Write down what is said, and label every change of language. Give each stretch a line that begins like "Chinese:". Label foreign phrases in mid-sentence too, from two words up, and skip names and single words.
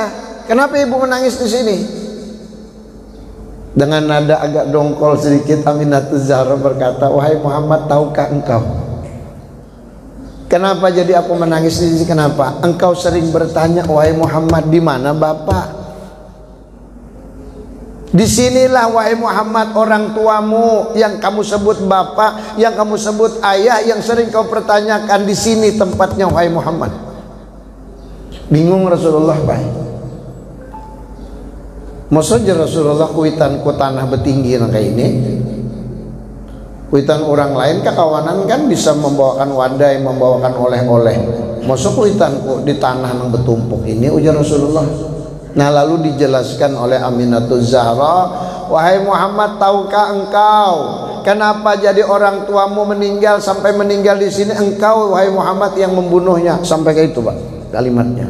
Indonesian: Kenapa ibu menangis di sini? Dengan nada agak dongkol sedikit, Aminatul Zahra berkata, wahai Muhammad, tahukah engkau kenapa jadi aku menangis di sini? Kenapa? Engkau sering bertanya, wahai Muhammad, di mana bapak? Disinilah wahai Muhammad orang tuamu yang kamu sebut bapak, yang kamu sebut ayah, yang sering kau pertanyakan. Di sini tempatnya wahai Muhammad.
Banjar: Bingung Rasulullah baik. Maksudnya Rasulullah kuitan ku tanah betinggi kayak ini. Kuitan orang lain kekawanan kan bisa membawakan wadai, membawakan oleh-oleh. Maksud kuitan ku di tanah yang bertumpuk ini, ujar Rasulullah.
Indonesian: Nah lalu dijelaskan oleh Aminatul Zahra, wahai Muhammad, tahukah engkau kenapa jadi orang tuamu meninggal sampai meninggal di sini? Engkau wahai Muhammad yang membunuhnya. Sampai ke itu Pak kalimatnya.